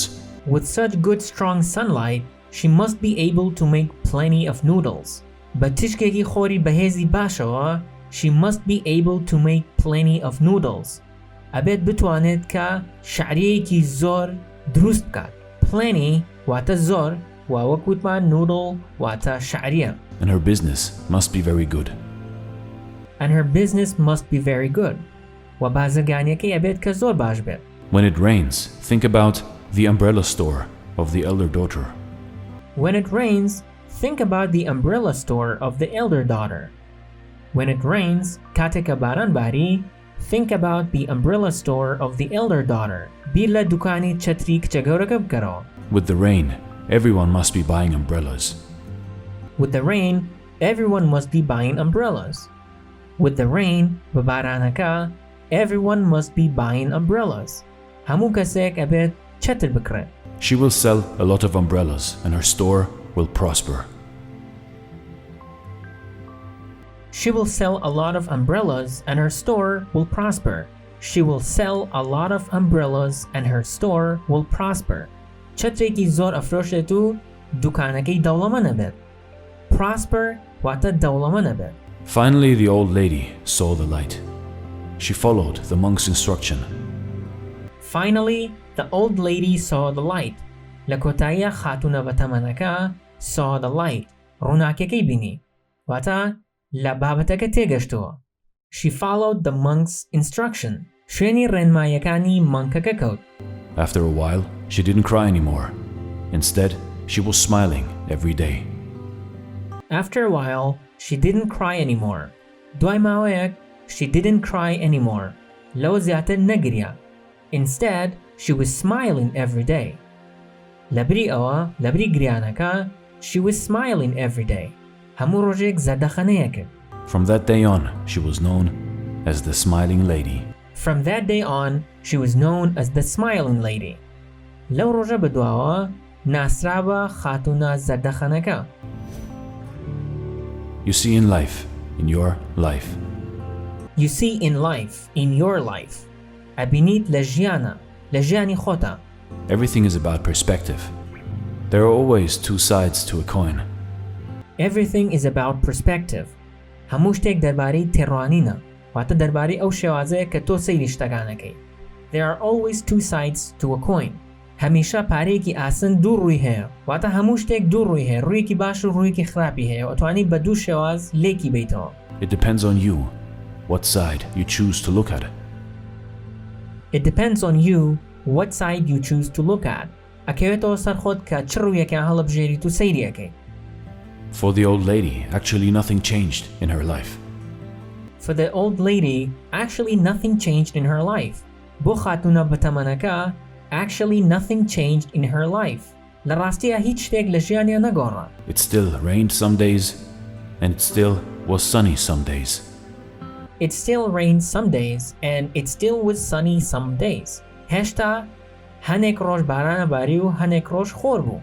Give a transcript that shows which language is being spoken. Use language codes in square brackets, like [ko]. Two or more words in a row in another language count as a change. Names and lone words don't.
[en] With such good strong sunlight, she must be able to make plenty of noodles. [ckb] بە تشکێکی خۆری بەهێزی باشەوە, [en] she must be able to make plenty of noodles. [ckb] ئەبێت بتوانێت کە شەعریەیەکی زۆر دروست بکات. Plenty واتە زۆر, و وەکوتمان noodle واتە شەعریە. [en] And her business must be very good. And her business must be very good. [ckb] و بازرگانیەکەی ئەبێت کە زۆر باش بێت. [en] When it rains, think about the umbrella store of the elder daughter. When it rains, think about the umbrella store of the elder daughter. When it rains, [ckb] کاتێکە باران باری, [en] think about the umbrella store of the elder daughter. [ckb] بیر لە دوکانی چەتری کچە گەورەکە بکەرەوە. [en] With the rain, everyone must be buying umbrellas. With the rain, everyone must be buying umbrellas. With the rain, [ckb] بە بارانەکە, [en] everyone must be buying umbrellas. [ckb] هەموو کەسێک ئەبێت چەتر بکڕێت. [en] She will sell a lot of umbrellas and her store will prosper. She will sell a lot of umbrellas and her store will prosper. She will sell a lot of umbrellas and her store will prosper. [ckb] چەترێکی زۆر ئەفرۆشێت و دوکانەکەی دەوڵەمەندە بێت. Prosper واتە دەوڵەمەندە بێت. [en] Finally, the old lady saw the light. She followed the monk's instruction. Finally, the old lady saw the light. [ckb] لە کۆتاییە خاتونە بەتەمەنەکە [en] saw the light. [ckb] ڕووناکەکەی بینی. واتە لە بابەتەکە تێگەشتەوە. [en] She followed the monk's instruction. [ckb] شوێنی ڕێنماییەکانی مانکەکە کەوت. [en] After a while, she didn't cry anymore. Instead, she was smiling every day. After a while, she didn't cry anymore. [ckb] دوای ماوەیەک, [en] she didn't cry anymore. [ckb] لەوە زیاتر نەگریا. [en] Instead, she was smiling every day. [ckb] لەبری ئەوە, لەبری گریانەکە, [en] she was smiling every day. [ckb] هەموو ڕۆژێک زەردەخەنەیە کرد. [en] From that day on, she was known as the smiling lady. From that day on, she was known as the smiling lady. [ckb] لەو ڕۆژە بەدواوە, ناسرا بە خاتونە زەردەخەنەکە. [en] You see, in life, in your life. You see in life, in your life. [ckb] ئەبینیت لە ژیانە، لە ژیانی خۆتە. [en] Everything is about perspective. There are always two sides to a coin. Everything is about perspective. [ckb] هەموو شتێک دەربارەی تێڕوانینە، واتە دەربارەی ئەو شێوازەیە کە تۆ سەیری شتەکانەکەی. [en] There are always two sides to a coin. [ckb] هەمیشە پارەیەکی ئاسن دوو ڕووی هەیە، واتە هەموو شتێک دوو ڕووی هەیە، ڕوویەکی باش و ڕوویەکی خراپی هەیە، و ئەتوانی بە دوو شێواز لێکی بیتەوە. [en] It depends on you what side you choose to look at. It depends on you what side you choose to look at. [ckb] ئەکەوێتەوە سەر خۆت کە چ ڕوویەکیان هەڵەبژێریت و سەیریەکەی. [en] For the old lady, actually nothing changed in her life. For the old lady, actually nothing changed in her life. [ckb] بۆ خاتونە بەتەمەنەکە, [en] actually nothing changed in her life. [ckb] لە ڕاستیە هیچ شتێک لە ژیانیان نەگۆڕا. [en] It still rained some days, and it still was sunny some days. It still rained some days, and it still was sunny some days. [ckb] هێشتا هەنێک ڕۆژ بارانە باری و هەنێک ڕۆژ خۆر بوو.